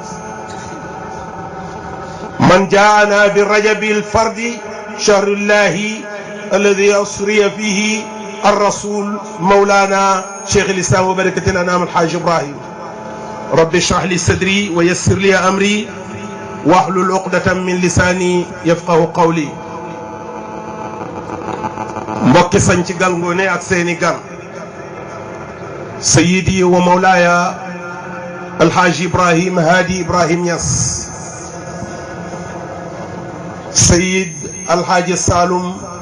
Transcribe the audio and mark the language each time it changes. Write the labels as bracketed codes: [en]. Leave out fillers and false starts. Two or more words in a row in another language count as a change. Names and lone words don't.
[ar] من جاءنا بالرجب الفرد شهر الله الذي أسري فيه الرسول مولانا شيخ الإسلام وبركة الأنام الحاج إبراهيم. رب اشرح لي صدري ويسر لي أمري واحلل عقدة من لساني يفقه قولي. [wo] mbokki sañ ci Gual Ngoné ak seeni gan, [ar] سيدي ومولاي [wo] alxaaji Ibrahim Hadi Ibrahim Niass, sayid alxaaji Saloum